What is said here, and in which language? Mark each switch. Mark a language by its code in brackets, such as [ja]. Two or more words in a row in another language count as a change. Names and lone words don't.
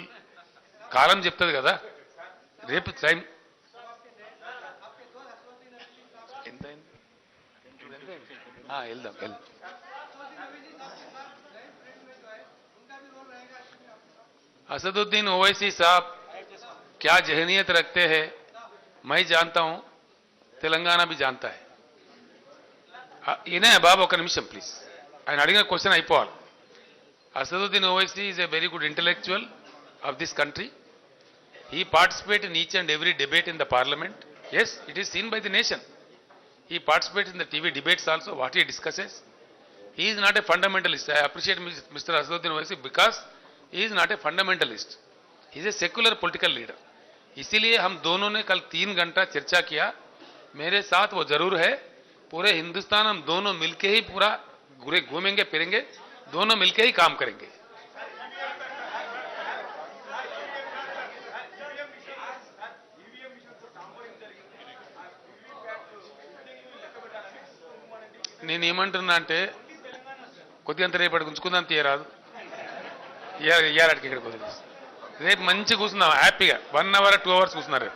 [te] కాలం చెప్తుంది కదా. రేపు టైం ఎంత వెళ్దాం. [hi] असदुद्दीन ओवैसी साहब क्या जहनीत रखते हैं मैं जानता हूं. तेलंगाना भी जानता है. [te] ఈయనే బాబు ఒక నిమిషం ప్లీజ్. ఆయన అడిగిన క్వశ్చన్ అయిపోవాలి. [en] Asaduddin Owaisi is a very good intellectual of this country. He participates in each and every debate in the parliament. Yes, it is seen by the nation. He participates in the TV debates also, what he discusses. He is not a fundamentalist. I appreciate Mr. Asaduddin Owaisi because he is not a fundamentalist. He is a secular political leader. [hi] इसीलिए हम दोनों ने कल 3 घंटा चर्चा किया. मेरे साथ वो जरूर है. पूरे हिंदुस्तान हम दोनों मिलके ही पूरा घूमेंगे फिरेंगे, दोनों मिलके ही काम करेंगे. [te] నేనేమంటున్నా అంటే కొద్దిగంత రేపటికి ఉంచుకుందాం తీయరాదు. ఇయ్యాలటికి ఇక్కడ కొద్దిగా రేపు మంచి కూర్చుందాం హ్యాపీగా 1 hour 2 hours కూర్చున్నారు.